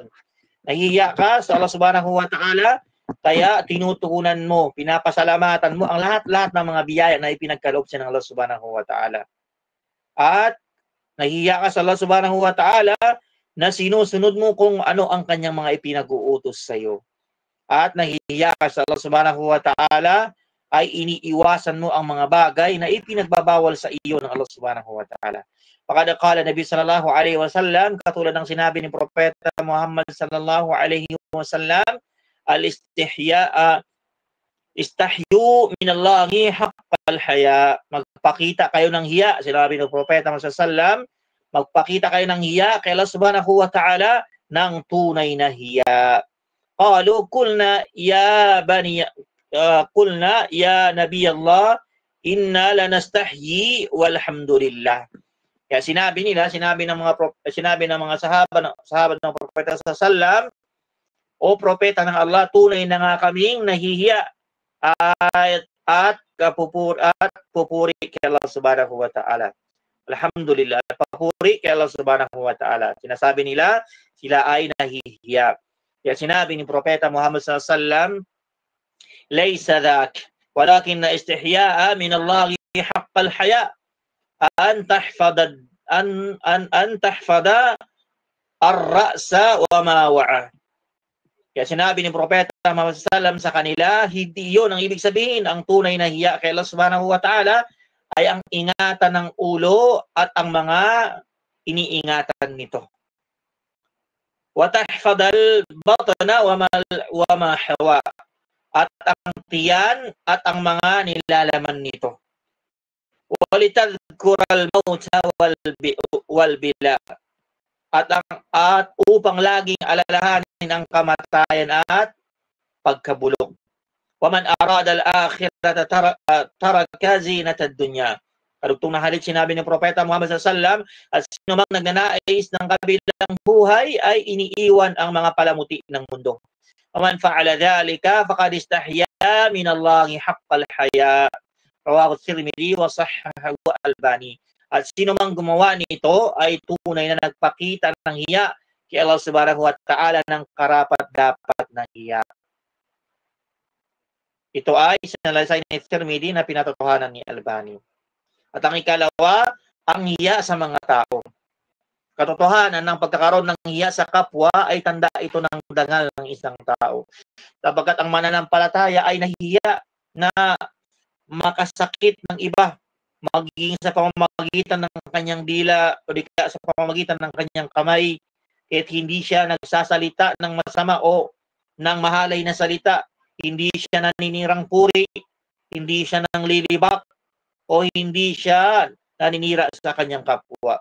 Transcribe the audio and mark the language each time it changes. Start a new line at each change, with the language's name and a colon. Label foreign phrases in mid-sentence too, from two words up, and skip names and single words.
Filipino: Nahihiya ka sa Allah
Arabic: سبحانه وتعالى,
Filipino: kaya tinutugunan mo, pinapasalamatan mo ang lahat-lahat ng mga biyaya na ipinagkaloob siya ng Allah
Arabic: سبحانه وتعالى.
Filipino: At nahihiya ka sa Allah
Arabic: سبحانه وتعالى
Filipino: na sinusunod mo kung ano ang kanyang mga ipinag-uutos sa iyo. At nahihiya ka sa Allah
Arabic: سبحانه وتعالى
Filipino: ay iniiwasan mo ang mga bagay na ipinagbabawal sa iyo ng Allah
Arabic: سبحانه وتعالى. Pagkada قال النبي صلى الله عليه وسلم,
Filipino: katulad ng sinabi ni Propeta Muhammad
Arabic: صلى الله عليه وسلم, استحيوا من الله حق الحياء.
Filipino: Magpakita kayo ng hiya, sinabi ng Propeta Muhammad
Arabic: صلى الله عليه وسلم,
Filipino: magpakita kayo ng hiya kay Allah
Arabic: سبحانه وتعالى
Filipino: ng tunay na hiya.
Arabic: قالوا قلنا يا نبي الله إنا لنستحيي والحمد لله.
Filipino: Kaya sinabi ng mga sahabat ng propeta sallam, o propeta ng Allah, tunay na nga kaming nahihiya at pupuri kay Allah
Arabic: سبحانه وتعالى.
Filipino: Alhamdulillah, papuri kay Allah
Arabic: سبحانه وتعالى.
Filipino: Sinasabi nila, sila ay nahihiya. Kaya sinabi ni propeta Muhammad
Arabic: صلى الله عليه وسلم, ليس ذاك ولكن الاستحياء من الله حق الحياء أن تحفظ الرأس وما وعى.
Filipino: Kaya sinabi ni propeta Muhammad
Arabic: صلى الله عليه وسلم
Filipino: sa kanila, hindi yun ang ibig sabihin. Ang tunay na hiya kay Allah
Arabic: سبحانه وتعالى
Filipino: ay ang ingatan ng ulo at ang mga iniingatan nito.
Arabic: وتحفظ البطن وما حوى,
Filipino: at ang tiyan at ang mga nilalaman nito.
Arabic: ولتذكر الموت والبلى,
Filipino: at upang laging alalahanin ang kamatayan at pagkabulok.
Arabic: ومن أراد الآخرة ترك زينة الدنيا.
Filipino: Karugtong na halit sinabi ng propeta Muhammad
Arabic: صلى الله عليه وسلم,
Filipino: at sino mang nagnanais ng kabilang buhay ay iniiwan ang mga palamuti ng mundo.
Arabic: ومن فعل ذلك فقد استحيا من الله حق الحياء. رواه الترمذي وصححه الألباني.
Filipino: At sino mang gumawa nito ay tunay na nagpakita ng hiya kay Allah
Arabic: سبحانه وتعالى
Filipino: ng karapat-dapat na hiya. Ito ay sinalaysay ni Tirmidhi na pinatotohanan ni Albani. At ang ikalawa, ang hiya sa mga tao. Katotohanan ng pagkakaroon ng hiya sa kapwa ay tanda ito ng dangal ng isang tao. Sapagkat ang mananampalataya ay nahihiya na makasakit ng iba, magiging sa pamamagitan ng kanyang dila o di kaya sa pamamagitan ng kanyang kamay, at hindi siya nagsasalita ng masama o ng mahalay na salita, hindi siya naninirang puri, hindi siya nanglilibak, o hindi siya naninira sa kanyang kapwa.